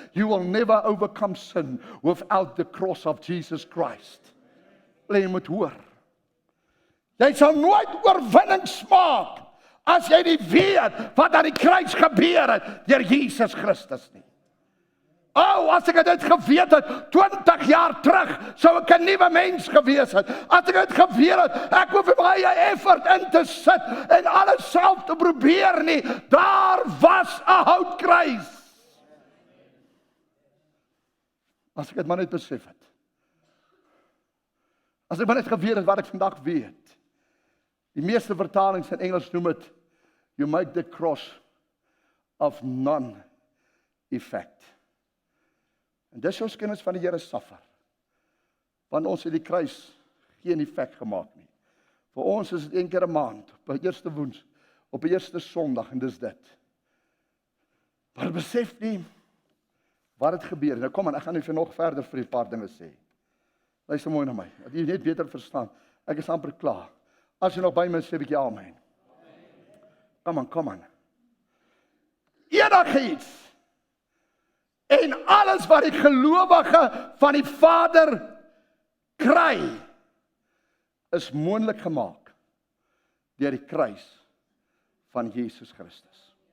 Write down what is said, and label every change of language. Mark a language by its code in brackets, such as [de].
[en] You will never overcome sin without the cross of Jesus Christ. [af] Wil jy moet hoor. Jy sal nooit oorwinning smaak as jy nie weet wat aan die kruis gebeur het deur Jesus Christus nie. As ek dit geweet het 20 jaar terug, sou ek 'n nuwe mens gewees het. As ek dit geweet het, ek hoef nie baie effort in te sit en alles self te probeer nie. Daar was 'n houtkruis. As ek dit maar net besef het. As ek maar net geweet het wat ek vandag weet. Die meeste vertalings in Engels noem dit, [en] you make the cross of non-effect. [af] En dis ons kennis van die Here suffer. Want ons het die kruis geen effek gemaak nie. Vir ons is dit een keer 'n maand, op die eerste woens, op die eerste Sondag en dis dit. Maar besef nie wat het gebeur. Nou kom aan, ek gaan net nog verder vir 'n paar dinge sê. Luister mooi na my, dat jy net beter verstaan. Ek is amper klaar. As jy nog by my sê, 'n bietjie amen. Kom aan. Enigiets en alles wat die gelowige van die Vader kry, is moontlik gemaak deur die kruis van Jesus Christus.